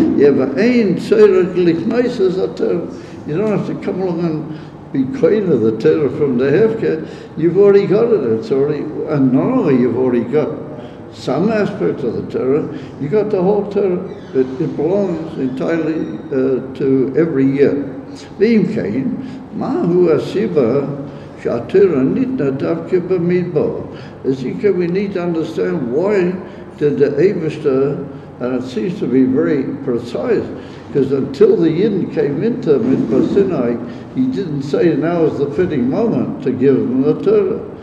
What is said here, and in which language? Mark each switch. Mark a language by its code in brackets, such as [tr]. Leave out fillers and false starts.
[en] But [he] ein tzorech liknois a Torah. [en] You don't have to come along and be kind of the Torah from the Hefker. You've already got it. It's already, and not only you've already got some aspect of the Torah, you got the whole Torah. but it belongs entirely to every year. [he] ואם כן, מהו הסיבה שהתורה ניתנה דווקא במדבר? [en] As you can, we need to understand why did the Eibishter, and it seems to be very precise, because until the Yidden came into Midbar Sinai, he didn't say now is the fitting moment to give them the Torah.